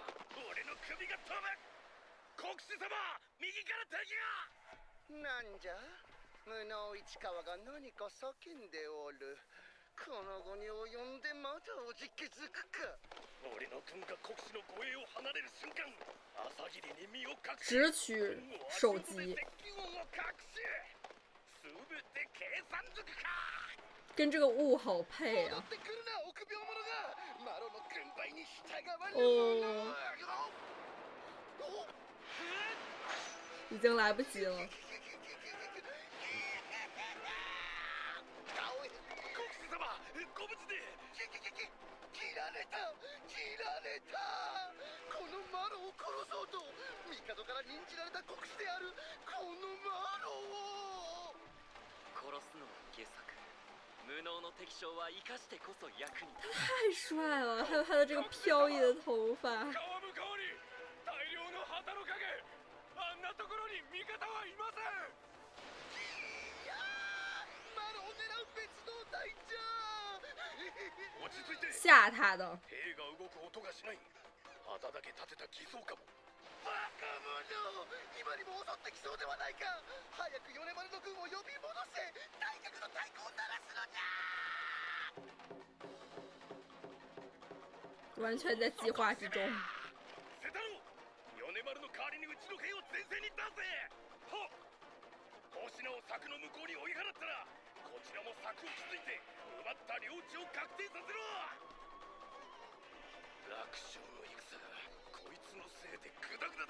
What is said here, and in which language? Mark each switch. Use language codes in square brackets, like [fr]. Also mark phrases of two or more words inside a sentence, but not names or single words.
[ja] 俺の首が飛ぶ。国士様、右から敵が。なんじゃ、無能市川が何か叫んでおる。この後に及んでまだおじけづくか。俺の軍が国士の護衛を離れる瞬間、朝霧に身を隠し、 [zh] 直取手机。跟这个雾好配啊！哦，已经来不及了。 [ja] このマロを殺そうと帝から任じられた国士であるこのマロを殺すのは傑作。無能の敵将は生かしてこそ役に立つ。 [zh] 太帅了，还有他的这个飘逸的头发。 [ja] 川向こうに大量の旗の影。あんなところに味方はいません。いやー、マロを狙う別動隊じゃ。落ち着いて。 [zh] 吓他的。 [ja] 兵が動く音がしない。旗だけ立てた偽装かも。バカ者、今にも襲ってきそうではないか。早く米丸の軍を呼び戻せ。大角の太鼓を鳴らすのじゃ。 [zh] 完全在计划之中。 [ja] 瀬太郎、米丸の代わりにうちの兵を前線に出せ。はっ。星名を柵の向こうに追い払ったら、こちらも柵を築いて奪った領地を確定させろ。楽勝の戦がこいつのせいでグダグダだ。